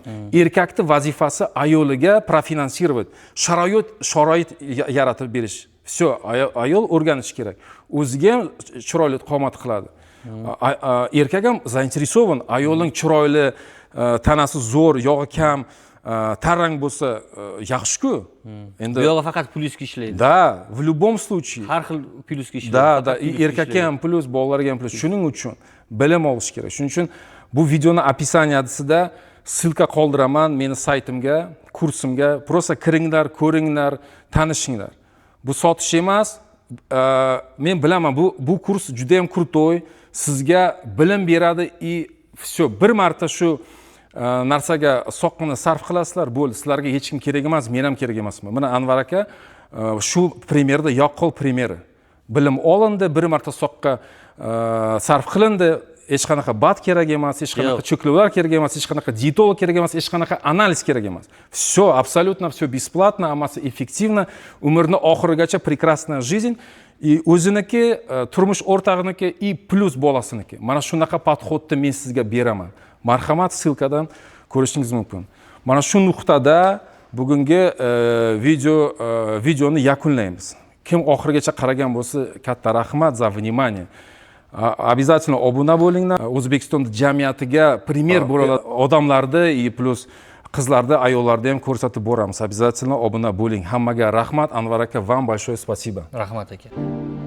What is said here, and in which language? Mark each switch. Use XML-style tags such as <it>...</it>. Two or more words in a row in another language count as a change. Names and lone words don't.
<uz>Erkakning vazifasi ayoliga profinansировать, sharoit yaratib berish. Все, ayol o'rganish kerak. O'ziga ham chiroyli qomat qiladi. Erkak ham zainteresovan, ayolning chiroyli, tanasi zo'r, yog'i kam, tarang bo'lsa yaxshi-ku. Endi bu yo'g'i faqat plyuska ishlaydi. Da,</uz> <ru>в любом случае.</ru> <uz>Har xil plyuska ishlaydi. Da, erkakka ham plyus, bolalarga ham plyus. Shuning uchun bilim olish kerak. Shuning uchun bu videoni описаниесida ссылка qoldiraman meni saytimga, kursimga. Просто kiringlar, ko'ringlar, tanishinglar. Bu sotish emas. Men bilaman, bu kurs juda ham krutoy, sizga bilim beradi все, bir marta shu narsaga soqqina sarf qilasizlar, bo'ldi. Sizlarga hech kim kerak emas, men ham kerak emasman. Mana Anvar aka shu primerda yaqqol primeri. Bilim olindi, bir marta soqqa sarf qilindi. Hech qanaqa bat kerak emas, hech qanaqa cheklovlar kerak emas, hech qanaqa dietolog kerak emas, hech qanaqa analiz kerak emas.</uz> <ru>Все, абсолютно все бесплатно,</ru> <uz>hammasi effektivno, umrni oxirigacha</uz> <ru>прекрасная жизнь.</ru> <uz>И o'ziniki, turmush o'rtog'iniki, plus bolasiniki. Mana shunaqa podxodni men sizga beraman. Marhamat, ссылкаdan ko'rishingiz mumkin. Mana shu nuqtada bugungi videoni yakunlaymiz. Kim oxirigacha qaragan bo'lsa, katta rahmat</uz> <ru>за внимание.</ru> <uz>Обязательно obuna bo'linglar. O'zbekiston jamiyatiga primer bo'ladi odamlarni plus qizlarni, ayollarni ham ko'rsatib boramiz. Обязательно obuna bo'ling. Hammaga rahmat. Anvar aka,</uz> <ru>вам большое спасибо.</ru> <uz>Rahmat aka.</uz>